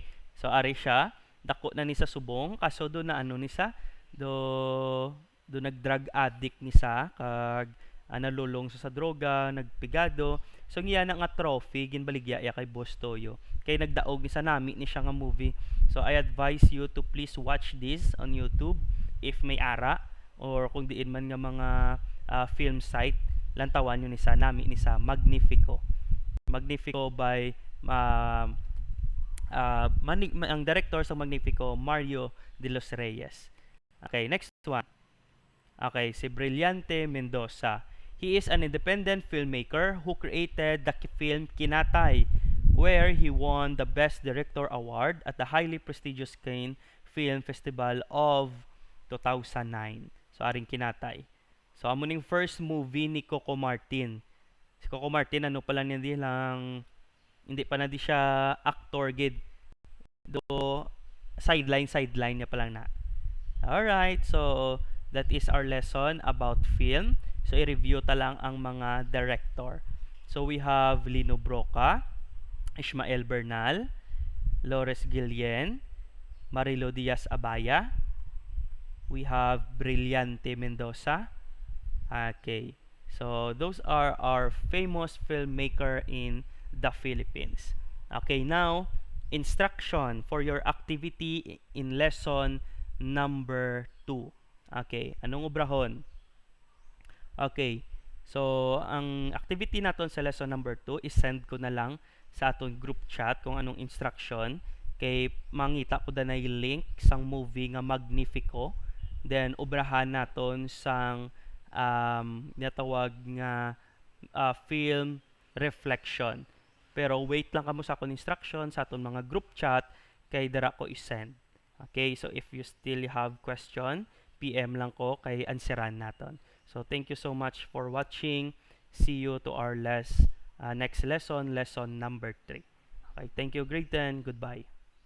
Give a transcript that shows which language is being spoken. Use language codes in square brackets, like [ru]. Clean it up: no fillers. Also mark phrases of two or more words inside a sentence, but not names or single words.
[hil] So ari siya, dako na ni sa subong kaso do na ano ni sa do nag-drug addict ni sa kag nalulong sa droga, nagpigado. So ngiya na nga trophy ginbaligya ya kay Boss Toyo. Kay nagdaog ni sa nami ni siya nga movie. [en] So I advise you to please watch this on YouTube if [hil] may ara or kung diin man nga mga [en] film site [hil] lantawan nyo ni sa nami ni sa Magnifico. Magnifico by ang director sa Magnifico, Mario de los Reyes. [en] Okay, next one. [hil] Okay, si Brillante Mendoza. [en] He is an independent filmmaker who created the film Kinatay, where he won the Best Director Award at the highly prestigious Cannes Film Festival of 2009. So, [hil] aring Kinatay. So, amo ning [en] first movie [hil] ni Coco Martin. Si Coco Martin, ano pala niya di lang, hindi pa na di siya actor gid. Do, sideline niya pa lang na. [en] Alright, so that is our lesson about film. [hil] So, i-review ta lang ang mga director. [en] So, we have Lino Broca, Ishmael Bernal, Lores Guillen, Marilo Diaz Abaya. We have Brillante Mendoza. Okay. So, those are our famous filmmaker in the Philippines. Okay, now, instruction for your activity in lesson number 2. [hil] Okay, anong obrahon? Okay. So, ang activity naton sa [en] lesson number 2 [hil] is send ko na lang sa aton [en] group chat [hil] kung anong instruction kay mangita po danay link sang movie nga Magnifico. Then obrahan naton sang natawag nga [en] film reflection. [hil] Pero wait lang kamo sa akong instruction sa aton mga [en] group chat [hil] kay dara ko i-send. [en] Okay, so if you still have question, [hil] PM lang ko kay answeran naton. [en] So thank you so much for watching. See you to our next lesson, lesson number 3. Okay, thank you, grade 10. Goodbye.